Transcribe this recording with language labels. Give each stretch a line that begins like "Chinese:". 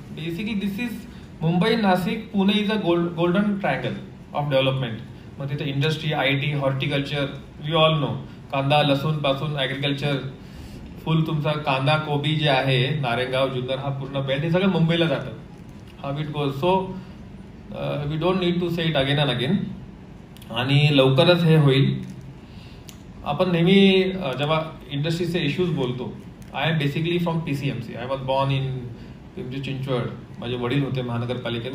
English: Basically this is Mumbai, Nashik, Pune is a golden triangle of development.
Marathi: मग तिथे industry, IT, horticulture,
English: We all know.
Marathi: कांदा, लसूण पासून ॲग्रिकल्चर, फुल तुमचा कांदा, कोबी जे आहे, नारेगाव, जुन्नर हा पूर्ण बेल्ट, हे सगळं मुंबईला जातं.
English: How it goes. So we don't need to say it again and again.
Marathi: आणि लवकरच हे होईल. आपण नेहमी जेव्हा इंडस्ट्रीचे इश्यूज बोलतो,
English: I am basically from PCMC. I was born in Pimpri Chinchwad.
Marathi: माझे वडील होते महानगरपालिकेत.